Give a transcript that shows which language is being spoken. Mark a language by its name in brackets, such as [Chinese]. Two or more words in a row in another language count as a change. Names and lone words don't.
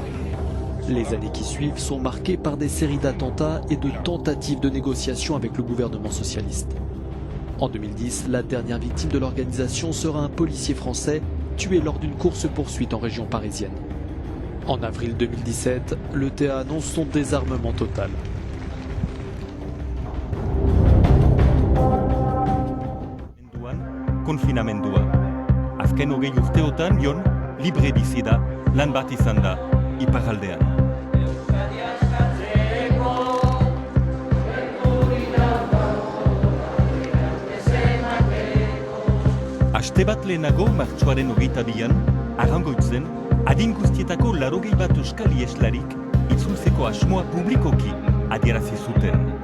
[French] Les années qui suivent sont marquées par des séries d'attentats et de tentatives de négociation avec le gouvernement socialiste. En 2010, la dernière victime de l'organisation sera un policier français tué lors d'une course-poursuite en région parisienne. En avril 2017, l'ETA annonce son désarmement total. [Basque] Konfinamendua. Azken 20 urteotan Jon libre bizi da, lan bat izan da, iparraldean. Aste bat lehenago, martxoaren 22an, Arrangoitzen, adin guztietako 81 euskal ieslarik itzultzeko asmoa publikoki adierazi zuten.